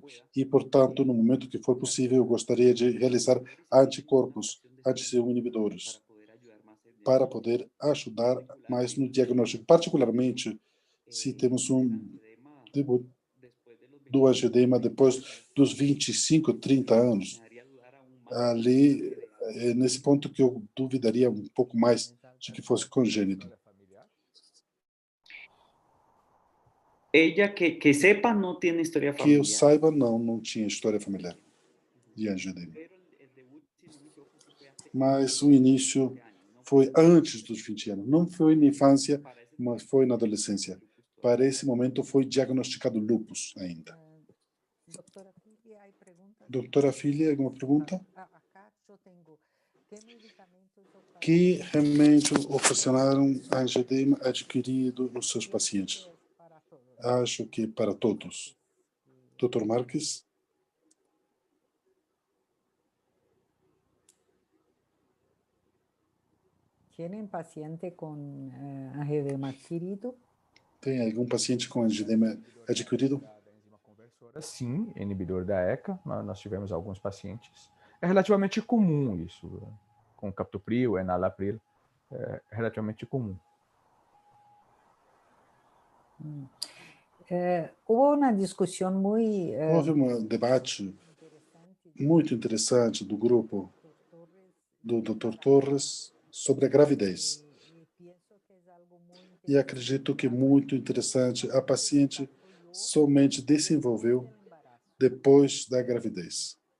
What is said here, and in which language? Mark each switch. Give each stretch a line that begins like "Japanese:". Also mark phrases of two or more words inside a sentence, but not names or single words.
Portuguese: E, portanto, no momento que for possível, eu gostaria de realizar anticorpos, anti-C1 inibidores, para poder ajudar mais no diagnóstico, particularmente se temos um debut do angioedema depois dos 25, 30 anos. Ali, é nesse ponto que eu duvidaria um pouco mais de que fosse congênito.
Spanish: Ella, que sepa, no tiene historia
Portuguese: Que eu
Spanish: familiar.
Portuguese: saiba, não tinha história familiar de angioedema. Mas o início foi antes dos 20 anos. Não foi na infância, mas foi na adolescência. Para esse momento foi diagnosticado lúpus ainda.
Spanish: Doctora Fili, hay preguntas?
Portuguese: Doutora Fili, alguma pergunta?
Spanish: Acá yo tengo. ¿Qué medicamentos o
Portuguese: Que remédio ocasionaram angioedema adquirido nos seus pacientes?
Spanish: para todos?
Portuguese: Acho que para todos. Dr. Marques?
Spanish: ¿Tienen paciente con angioedema adquirido?
Portuguese: Tem algum paciente com angioedema adquirido? Sim, inibidor da ECA, nós tivemos alguns pacientes. É relativamente comum isso, com captopril, enalapril, é relativamente comum.
Spanish: Hubo una discusión muy
Portuguese: Houve um debate muito interessante do grupo do Dr. Torres sobre a gravidez. E acredito que muito interessante, a paciente somente desenvolveu depois da gravidez.